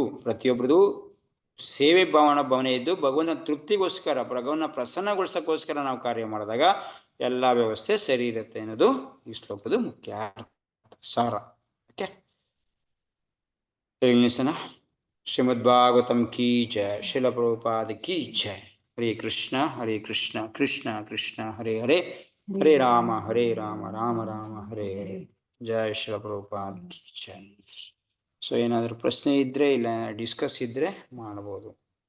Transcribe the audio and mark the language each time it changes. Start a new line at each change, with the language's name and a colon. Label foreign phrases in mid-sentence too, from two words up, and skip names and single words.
Kannada: ಪ್ರತಿಯೊಬ್ಬರದು ಸೇವೆ ಭಾವನೆ ಇದ್ದು ಭಗವಂತನ ತೃಪ್ತಿಗೋಸ್ಕರ, ಭಗವಂತನ ಪ್ರಸನ್ನಗೊಳಿಸೋಕ್ಕೋಸ್ಕರ ನಾವು ಕಾರ್ಯ ಮಾಡಿದಾಗ ಎಲ್ಲ ವ್ಯವಸ್ಥೆ ಸರಿ ಇರುತ್ತೆ ಅನ್ನೋದು ಈ ಶ್ಲೋಕದ ಮುಖ್ಯ ಸಾರ.
Hindi: ओके, श्रीमद् भागवतम् की जय, श्रील प्रभुपाद की जय.
Sanskrit: ಹರೇ ಕೃಷ್ಣ ಕೃಷ್ಣ ಕೃಷ್ಣ ಹರೇ ಹರೇ, ಹರೇ ರಾಮ ರಾಮ ರಾಮ ಹರೇ ಹರೇ.
Hindi: जय श्रील प्रभुपाद की जय.
Kannada: ಸೊ ಏನಾದರೂ ಪ್ರಶ್ನೆ ಇದ್ರೆ ಇಲ್ಲ ಡಿಸ್ಕಸ್ ಇದ್ರೆ ಮಾಡ್ಬೋದು.